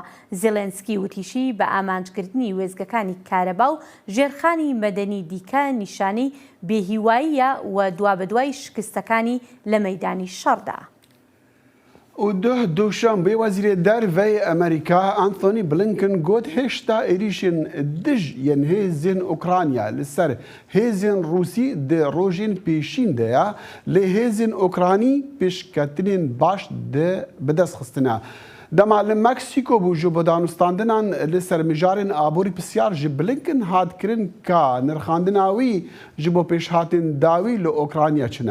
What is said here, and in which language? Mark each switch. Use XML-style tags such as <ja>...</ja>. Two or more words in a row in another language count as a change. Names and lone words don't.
<ckb>زێلەنسکی وتیشی بە ئامانجکردنی وێزگەکانی کارەبا و ژێرخانی مەدەنی دیکە نیشانەی بێهیواییە و دوابەدوای شکستەکانی لە مەیدانی شەڕدا.</ckb> <ku>و دووشەمبێ وەزیرە دەرڤەی ئەمریکا ئانتۆنی بلینکن گوت هێشتا عێریشên دژ yên hêzên Ukrayna li ser hêzên Rûsî di rojên pêşîn de ya lê hêzên Ukranî pêşketinên baş bi dest xistina. Dema li Meksîko bû ji bo danûstandinan li ser mijarên aborî pisyar ji Blinken hat kirin ka nirxandina wî ji bo pêşhatên dawî li Ukrayna çine.</ku>